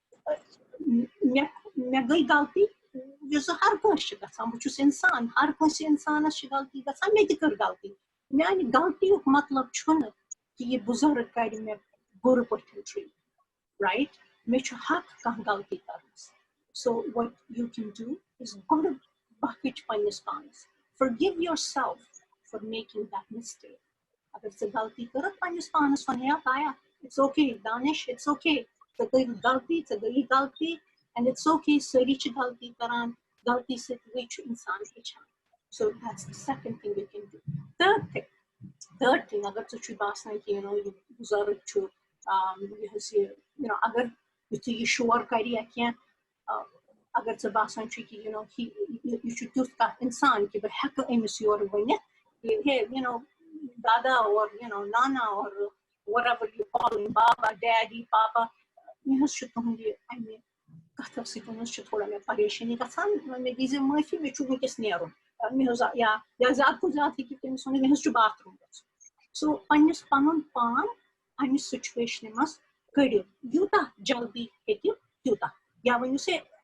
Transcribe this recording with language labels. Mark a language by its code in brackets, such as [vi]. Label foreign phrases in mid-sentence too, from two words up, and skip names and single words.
[ks] مےٚ گٔے غلطی یُس زٕ ہر کٲنٛسہِ چھِ گژھان بہٕ چھُس انسان ہر کٲنٛسہِ انسانس چھِ غلطی گژھان مےٚ تہِ کٔر غلطی میانہِ غلطیُک مطلب چھُنہٕ کہِ یہِ بُزرگ کرِ مےٚ بُرٕ پٲٹھۍ ٹریٖٹ رایٹ مےٚ چھُ حق کانٛہہ غلطی کرنس [en] so what you can do is [ks] گۄڈٕ بخٕچ پننِس پانس [en] forgive yourself for making that mistake [ks] اگر ژےٚ غلطی کٔرٕتھ پننِس پانس وَنیا پایا [en] it's okay [ks] دانش [en] it's okay [ks] ژےٚ کٔرٕتھ غلطی ژےٚ گٔیی غلطی [en] and it's okay [ks] سٲری چھِ غلطی کران غلطی سۭتۍ چھُ اِنسان ہیٚچھان [en] so that's the second thing you can do third thing [ks] اگر ژےٚ چھُے باسان کہِ یہِ بُزرگ چھُ یہِ حظ یہِ اگر یُتھُے یہِ شور کرِ یا کینٛہہ اگر ژےٚ باسان چھُ کہِ یہِ چھُ تیُتھ کانٛہہ اِنسان کہِ بہٕ ہٮ۪کہٕ أمِس یورٕ ؤنِتھ ہے دادا اور نانا اور [en] whatever you call him [ks] بابا ڈیڈی پاپا مےٚ حظ چھُ تُہُنٛد یہِ اَمہِ کتھو سۭتۍ حظ چھِ تھوڑا مےٚ پریشٲنی گژھان مےٚ دیٖزِ معٲفی مےٚ چھُ وٕنکیٚس نیرُن مےٚ حظ یا زیادٕ کھۄتہٕ زیادٕ ہیٚکہِ تٔمِس ؤنِتھ مےٚ حظ چھُ باتھ روٗم گژھُن سو پننِس پنُن پان اَمہِ سُچویشنہِ منٛز کٔڑِو یوٗتاہ جلدی ہیٚکِو تیوٗتاہ یا ؤنِو سے